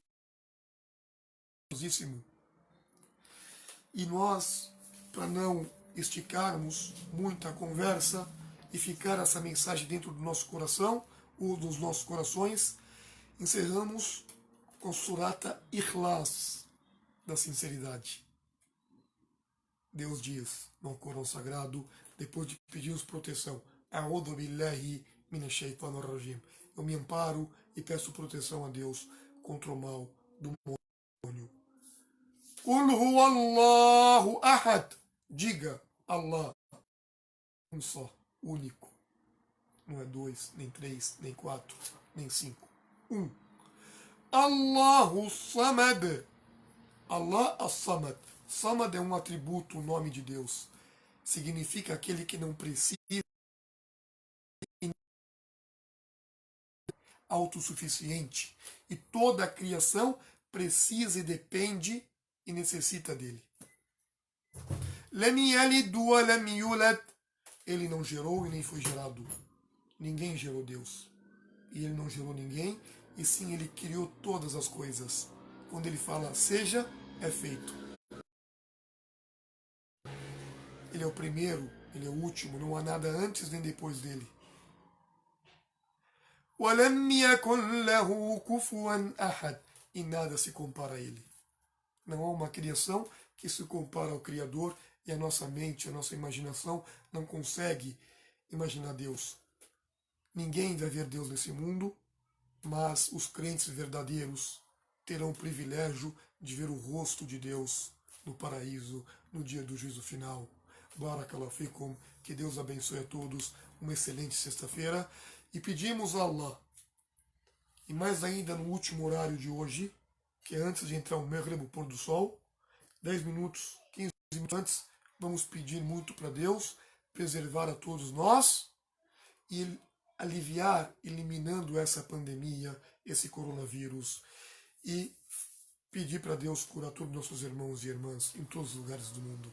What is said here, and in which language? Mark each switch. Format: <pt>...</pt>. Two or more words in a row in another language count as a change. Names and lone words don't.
<pt>E nós, para não esticarmos muito a conversa e ficar essa mensagem dentro do nosso coração, ou dos nossos corações, encerramos com Surata Ikhlas, da sinceridade. Deus diz no Corão Sagrado, depois de pedirmos proteção,</pt> <ar>أعوذ بالله من الشيطان الرجيم.</ar> <pt>Eu me amparo e peço proteção a Deus contra o mal do demônio.</pt> <ar>قل هو الله أحد.</ar> <pt>Diga, Allah, um só, único. Não é 2, nem 3, nem 4, nem 5. Um.</pt> <ar>الله صمد. الله الصمد.</ar> <pt>Samad é um atributo, um nome de Deus. Significa aquele que não precisa, autossuficiente. E toda a criação precisa e depende e necessita dele.</pt> <ar>لم يلد ولم يولد.</ar> <pt>Ele não gerou e nem foi gerado. Ninguém gerou Deus. E ele não gerou ninguém, e sim ele criou todas as coisas. Quando ele fala seja, é feito. Ele é o primeiro, ele é o último, não há nada antes nem depois dele.</pt> <ar>وَلَمْ يَكُنْ لَهُ كُفُوًا أَحَدٌ.</ar> <pt>E nada se compara a ele. Não há uma criação que se compara ao Criador, e a nossa mente, a nossa imaginação não consegue imaginar Deus. Ninguém vai ver Deus nesse mundo, mas os crentes verdadeiros terão o privilégio de ver o rosto de Deus no paraíso, no dia do juízo final.</pt> <ar>بارك الله فيكم,</ar> <pt>que Deus abençoe a todos, uma excelente sexta-feira, e pedimos a Allah, e mais ainda no último horário de hoje, que é antes de entrar o Maghrib, o pôr do sol, 10 minutos, 15 minutos antes, vamos pedir muito para Deus preservar a todos nós e aliviar, eliminando essa pandemia, esse coronavírus, e pedir para Deus curar todos nossos irmãos e irmãs em todos os lugares do mundo.</pt>